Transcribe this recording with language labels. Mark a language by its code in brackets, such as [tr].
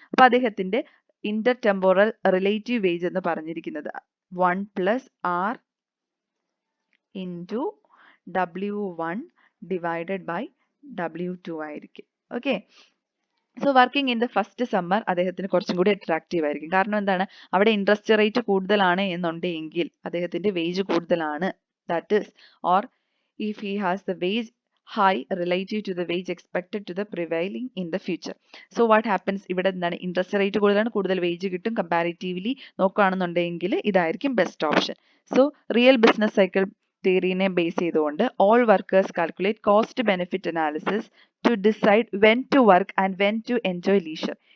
[ml] അപ്പൊ അദ്ദേഹത്തിന്റെ Inter temporal relative wage എന്ന് പറഞ്ഞിരിക്കുന്നത് 1 plus R into W1 divided by W2 ആയിരിക്കും. Okay, [en] so working in the first summer [ml] അദ്ദേഹത്തിന് കുറച്ചും കൂടി അട്രാക്റ്റീവ് ആയിരിക്കും. കാരണം എന്താണ്, അവിടെ ഇൻട്രസ്റ്റ് റേറ്റ് കൂടുതലാണ് എന്നുണ്ടെങ്കിൽ അദ്ദേഹത്തിന്റെ വേജ് കൂടുതലാണ്. [en] That is, or if he has the wage high relative to the wage expected to the prevailing in the future. So what happens, [ml] ഇവിടെ എന്താണ്, ഇൻട്രസ്റ്റ് റേറ്റ് കൂടുതലാണ്, കൂടുതൽ വേജ് കിട്ടും. കമ്പാരിറ്റീവ്ലി നോക്കുകയാണെന്നുണ്ടെങ്കിൽ ഇതായിരിക്കും best option. So real business cycle തിയറിനെ base ചെയ്തുകൊണ്ട് [en] All workers calculate cost benefit analysis to decide when to work and when to enjoy leisure.